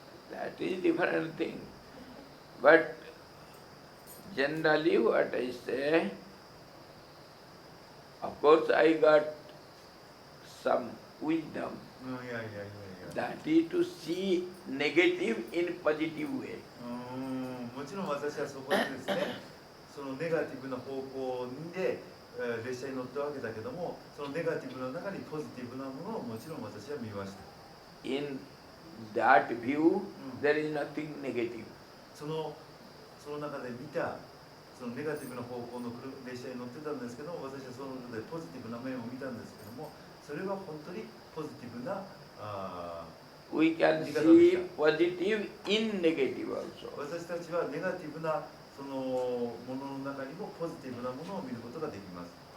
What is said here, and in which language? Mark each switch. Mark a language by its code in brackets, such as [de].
[en] That is different thing. But generally what I say, of course I got some wisdom. That is to see negative in positive way. [ja] もちろん私はそこでですね、そのネガティブな方向で、列車に乗ったわけだけども、そのネガティブの中にポジティブなものをもちろん私は見ました。 [en] In that view, there is nothing negative. [ja] その中で見たそのネガティブな方向の列車に乗ってたんですけども、私はその中でポジティブな面を見たんですけども、それは本当にポジティブな [en] We can see positive in negative also. [ja] 私たちはネガティブなそのものの中にもポジティブなものを見ることができます。